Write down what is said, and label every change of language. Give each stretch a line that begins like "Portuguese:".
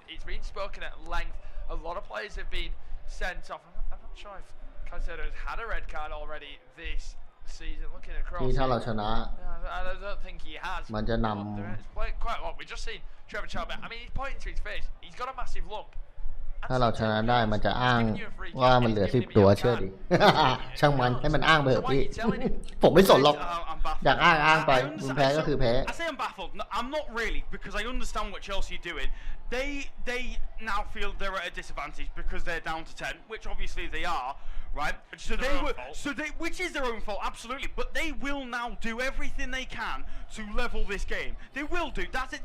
English: It's been spoken at length. A lot of players have been sent off. I'm not sure if Caicedo has had a red card already this season. Looking across,
Thai: ที่ถ้าเราชนะ
English: I don't think he has.
Thai: มันจะน
English: It's played quite a lot. We've just seen Trevor Chalobah. I mean, he's pointing to his face. He's got a massive lump.
Thai: ถ้าเราชนะได้มันจะอ้างว่ามันเหลือ10 ตัวเชื่อดิ ช่างมันให้มันอ้างไปเถอะพี่ ผมไม่สนหรอก
English: I'm baffled.
Thai: อยากอ้างไปมึงแพ้ก็คือแพ้
English: I say I'm baffled. No, I'm not really, because I understand what Chelsea are doing. They now feel they're at a disadvantage because they're down to 10, which obviously they are, right? Which is their own fault, absolutely. But they will now do everything they can to level this game. They will do. That's it.